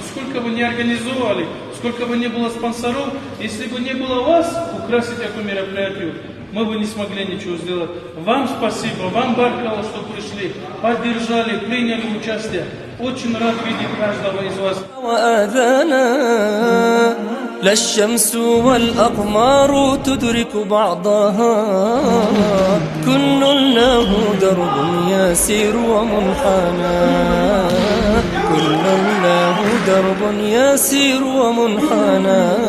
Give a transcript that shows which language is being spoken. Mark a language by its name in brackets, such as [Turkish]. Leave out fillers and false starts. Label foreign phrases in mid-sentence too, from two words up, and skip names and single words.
[Russian] Сколько бы ни организовали, сколько бы ни было спонсоров, если бы не было вас украсить эту мероприятие, мы бы не смогли ничего сделать. Вам спасибо, вам баркало, что пришли, поддержали, приняли участие. Очень рад видеть каждого из вас. [Arabic] لا الشمس والأقمار تدرك بعضها، كل له درب يسير ومنحنى، كل له درب يسير ومنحنى.